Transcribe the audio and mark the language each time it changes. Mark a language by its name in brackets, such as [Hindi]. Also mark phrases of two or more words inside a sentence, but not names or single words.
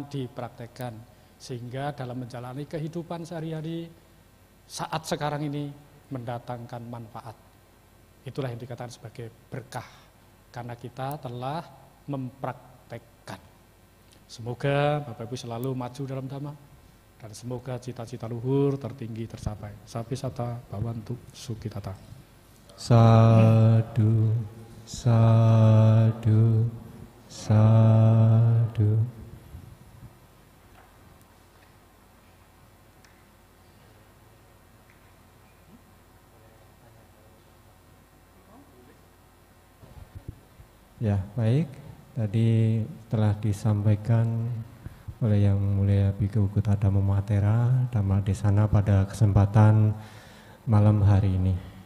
[Indonesian] Sehingga dalam menjalani kehidupan sehari-hari, saat sekarang ini mendatangkan manfaat. Itulah yang dikatakan sebagai berkah, karena kita telah mempraktekkan. Semoga Bapak Ibu selalu maju dalam dhamma. Dan semoga cita-cita luhur tertinggi tercapai. [Pali] Sapi sata bawantu sukitata. Sadu, sadu, sadu. [Indonesian] Ya, baik. Tadi telah disampaikan oleh Yang Mulia Bhikkhu Gautama Mahathera Dhammadesana pada kesempatan malam hari ini.